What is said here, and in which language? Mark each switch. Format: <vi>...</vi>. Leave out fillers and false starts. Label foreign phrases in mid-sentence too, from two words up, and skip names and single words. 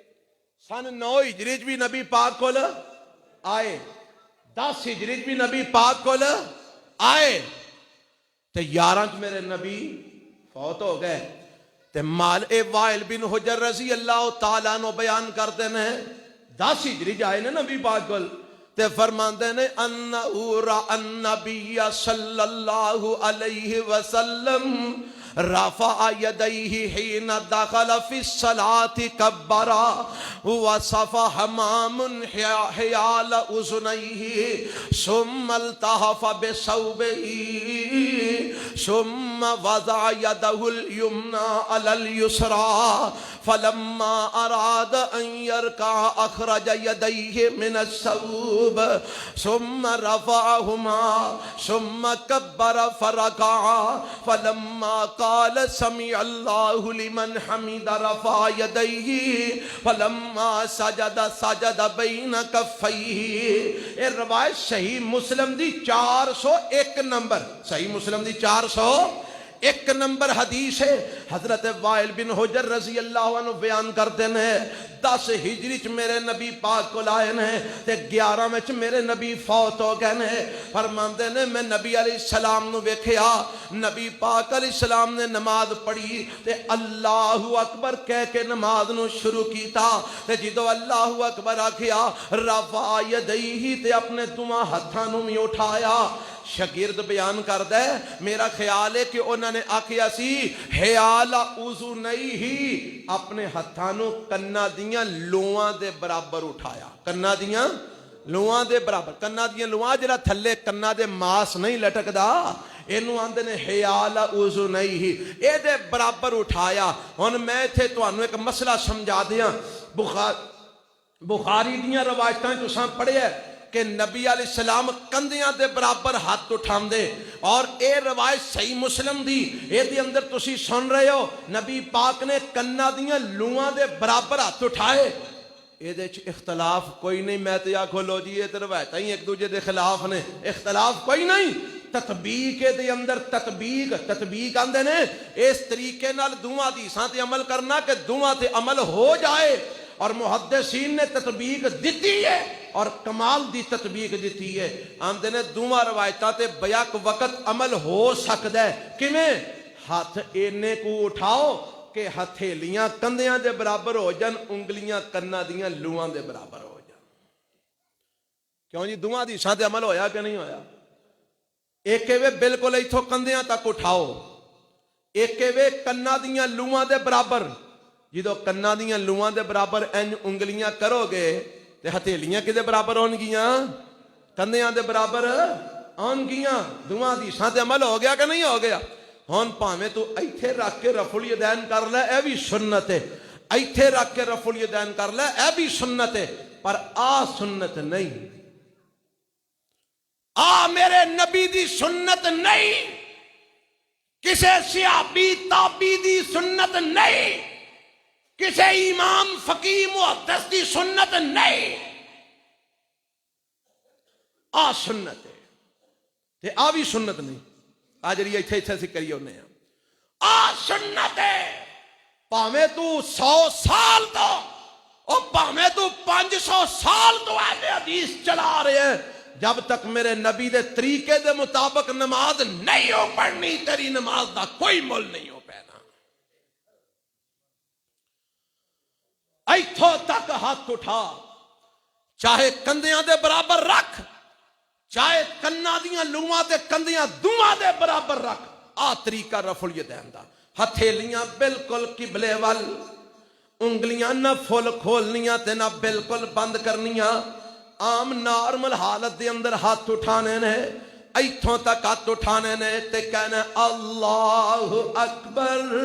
<pa>سن 9 ہجری بھی نبی پاک کول آئے، 10 ہجری بھی نبی پاک کول آئے، تے 11 میرے نبی فوت ہو گئے۔ تے مال اے وائل بن حجر</pa> <ar>رضی اللہ تعالیٰ عنہ</ar> <pa>بیان کرتے ہیں 10 ہجری جائے نے نبی پاک کول، تے فرماندے نے انہو</pa> <ar>را النبی صلی اللہ علیہ وسلم رفع یدیہ حین دخل فی الصلاة کبرا وصف حمام حیال اذنیہ ثم التحف بثوبہ ثم وضع یدہ الیمنی علی الیسری فلما اراد ان یرکع اخرج یدیہ من الثوب ثم رفعہما ثم کبر فرکع فلما قال سمع اللہ لمن حمد رفع یدیہ فلما سجد سجد بین کفیہ۔</ar> <pa>یہ روایت صحیح مسلم دی 401 نمبر، صحیح مسلم دی 401 نمبر حدیث ہے۔ حضرت وائل بن حجر</pa> <ar>رضی اللہ عنہ</ar> <pa>بیان کرتے ہیں 10 ہجری چ میرے نبی پاک کو لائے ہیں تے 11 میں چ میرے نبی فوت ہو گئے ہیں۔ فرماندے نے میں نبی</pa> <ar>علیہ السلام</ar> <pa>نو ویکھیا، نبی پاک</pa> <ar>علیہ السلام</ar> <pa>نے نماز پڑھی تے</pa> <ar>اللہ اکبر</ar> <pa>کہہ کے نماز نو شروع کیتا، تے جدو</pa> <ar>اللہ اکبر</ar> <pa>آکھیا</pa> <ar>رفع یدیہ</ar> <pa>تے اپنے دونوں ہتھاں نو بھی اٹھایا۔ شاگرد بیان کردا ہے میرا خیال ہے کہ انہوں نے آکھیا سی</pa> <ar>حیال اذنیہ،</ar> <pa>اپنے ہتھاں نو کنا دیاں لواں دے برابر اٹھایا، کنا دیاں لواں دے برابر، کنا دیاں لواں جڑا تھلے کنا دے ماس نہیں لٹکدا اینو آندے نے</pa> <ar>حیال اذنیہ،</ar> <pa>اے دے برابر اٹھایا۔ ہن میں ایتھے تانوں ایک مسئلہ سمجھا دیاں، بخاری دیاں روایتاں تساں پڑھیا کہ نبی</pa> <ar>علیہ السلام</ar> <pa>کندیاں دے برابر ہاتھ اٹھاندے، اور اے روایت صحیح مسلم دی، اے دی اندر تسی سن رہے ہو نبی پاک نے کناں دیاں لوہاں دے برابر ہاتھ اٹھائے۔ اے دے چ اختلاف کوئی نہیں، میں تے آکھو لو جی اے تے روایتاں ہی ایک دوجے دے خلاف نے، اختلاف کوئی نہیں۔ تطبیق دے اندر تطبیق آندے نے اس طریقے نال دوواں حدیثاں تے عمل کرنا کہ دوواں تے عمل ہو جائے، اور محدثین نے تطبیق دیتی ہے اور کمال دی تطبیق دیتی ہے۔ آندے نے دوواں روایتاں تے بیک وقت عمل ہو سکدا ہے، کیویں؟ ہاتھ اینے کو اٹھاؤ کہ ہتھیلیاں کندیاں دے برابر ہو جان، انگلیاں کناں دیاں لوہاں دے برابر ہو جان۔ کیوں جی دوواں حدیثاں تے عمل ہویا کہ نہیں ہویا؟ ایک وے بالکل ایتھوں کندیاں تک اٹھاؤ، ایک وے کناں دیاں لوہاں دے برابر۔ جدو کناں دیاں لوہاں دے برابر انج انگلیاں کرو گے تے ہتھیلیاں کدے برابر ہون گیاں؟ کندیاں دے برابر ہون گیاں۔ دوواں حدیثاں تے عمل ہو گیا کہ نہیں ہو گیا؟ ہن پاویں تو ایتھے رکھ کے</pa> <ar>رفع الیدین</ar> <pa>کر لے، اے بھی سنت ہے، ایتھے رکھ کے</pa> <ar>رفع الیدین</ar> <pa>کر لے، اے بھی سنت ہے، پر آ سنت نہیں، آ میرے نبی دی سنت نہیں، کسے صحابی تابعی دی سنت نہیں، کسے امام فقیہ محدث دی سنت نہیں، آ سنت ہے تے آ بھی سنت نہیں۔ آ جڑی ایتھے ایتھے کریے ہونے ہیں، آ سنت ہے۔ پاویں تو 100 سال تو اور پاویں تو 500 سال تو اہل حدیث چلا رہے ہیں، جب تک میرے نبی دے طریقے دے مطابق نماز نہیں ہو پڑھنی، تیری نماز دا کوئی مول نہیں ہو پینا۔ ایتھوں تک ہاتھ اٹھا، چاہے کندیاں دے برابر رکھ، چاہے کناں دیاں لوہاں تے کندیاں دوواں دے برابر رکھ، آ طریقہ</pa> <ar>رفع الیدین</ar> <pa>دا۔ ہتھیلیاں بالکل قبلے وال، انگلیاں نہ فل کھولنیاں تے نہ بالکل بند کرنیاں، عام نارمل حالت دے اندر ہاتھ اٹھانے نے، ایتھوں تک ہاتھ اٹھانے نے تے کہنا</pa> <ar>اللہ اکبر۔</ar>